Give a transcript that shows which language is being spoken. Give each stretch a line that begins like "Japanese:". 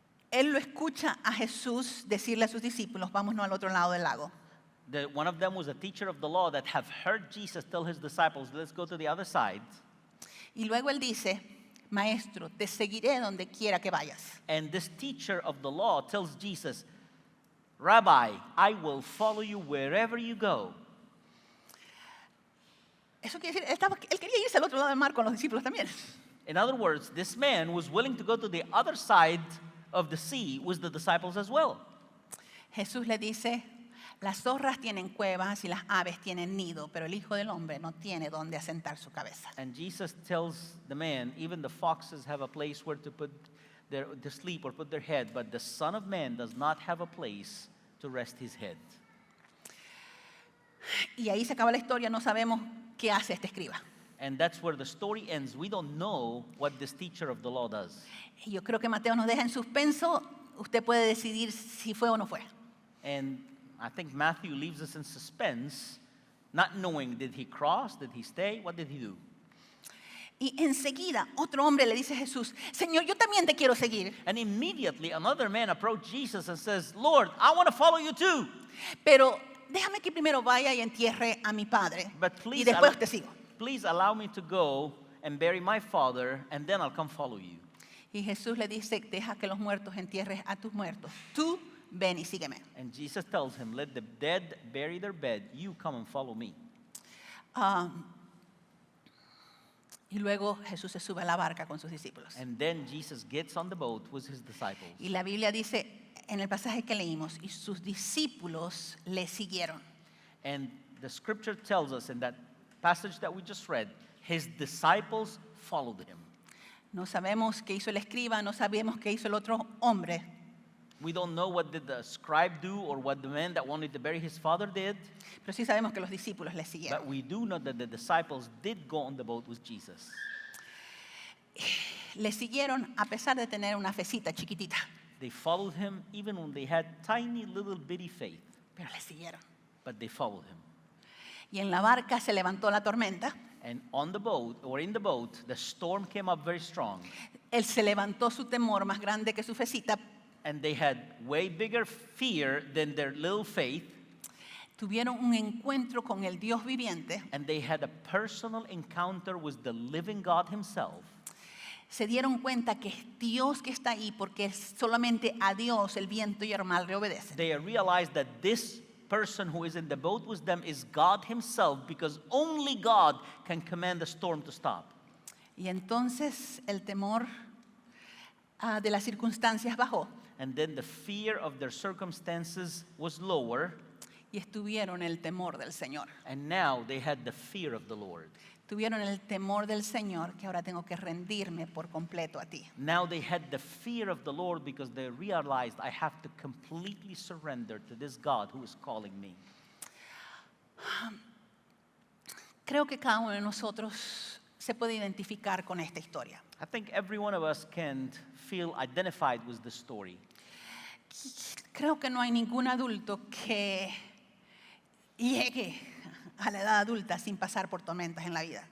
Spanish: Él lo escucha a Jesús decirle a sus discípulos, vámonos al otro lado del lago.
English: One of them was a teacher of the law that have heard Jesus tell his disciples, let's go to the other side.
Spanish: Y luego él dice, maestro, te seguiré donde quiera que vayas.
English: And this teacher of the law tells Jesus, Rabbi, I will follow you wherever you go.
Spanish: Eso quiere decir, él quería irse al otro lado del mar con los discípulos también.
English: In other words, this man was willing to go to the other side of the sea with the disciples as well.
Spanish: Jesús le dice, las zorras tienen cuevas y las aves tienen nido, pero el Hijo del Hombre no tiene donde asentar su cabeza.
English: And Jesus tells the man, even the foxes have a place where to put to sleep or put their head, but the Son of Man does not have a place to rest his head.
Spanish: Y ahí se acaba la historia, no sabemos qué hace este escriba.
English: And that's where the story ends. We don't know what this teacher of the law does.
Spanish: Y yo creo que Mateo nos deja en suspenso. Usted puede decidir si fue o no fue.
English: And I think Matthew leaves us in suspense, not knowing, did he cross? Did he stay? What did he do?
Spanish: Y enseguida otro hombre le dice a Jesús, Señor, yo también te quiero seguir.
English: And immediately another man approached Jesus and says, Lord, I want to follow you too.
Spanish: Pero déjame que primero vaya y entierre a mi padre.
English: But
Spanish: Y
English: please,
Spanish: después te sigo.
English: please allow me to go and bury my father, and then I'll come follow you.
Spanish: Y Jesús le dice, deja que los muertos entierres a tus muertos. Tú ven y sígueme.
English: And Jesus tells him, let the dead bury their dead. You come and follow me.
Spanish: Y luego Jesús se sube a la barca con sus discípulos.
English: And then Jesus gets on the boat with his disciples.
Spanish: Y la Biblia dice en el pasaje que leímos, y sus discípulos le siguieron.
English: And the scripture tells us in that passage that we just read, his disciples followed him.
Spanish: No sabemos qué hizo el escriba, no sabemos qué hizo el otro hombre.
English: We don't know what did the scribe do or what the man that wanted to bury his father did,
Spanish: Pero sí sabemos que los discípulos le siguieron.
English: but we do know that the disciples did go on the boat with Jesus.
Spanish: Le siguieron a pesar de tener una fecita chiquitita,
English: They followed him even when they had tiny little bitty faith,
Spanish: pero le siguieron.
English: but they followed him.
Spanish: Y en la barca se levantó la tormenta.
English: And on the boat, or in the boat, the storm came up very strong.
Spanish: Él se levantó su temor más grande que su fecita.
English: And they had way bigger fear than their little faith.
Spanish: Tuvieron un encuentro con el Dios viviente.
English: And they had a personal encounter with the living God himself.
Spanish: Se dieron cuenta que es Dios que está ahí porque es solamente a Dios el viento y el mar le obedecen.
English: They realized that this person who is in the boat with them is God himself, because only God can command the storm to stop.
Spanish: Y entonces el temor de las circunstancias bajó
English: And then the fear of their circumstances was lower,
Spanish: y estuvieron el temor del Señor.
English: and now they had the fear of the Lord.
Spanish: Tuvieron el temor del Señor que ahora tengo que rendirme por completo a ti.
English: Now they had the fear of the Lord because they realized, I have to completely surrender to this God who is calling me.
Spanish: Creo que cada uno de nosotros se puede identificar con esta historia.
English: I think every one of us can feel identified with the story.
Spanish: Creo que no hay ningún adulto que llegue a la edad adulta sin pasar por tormentas en la vida.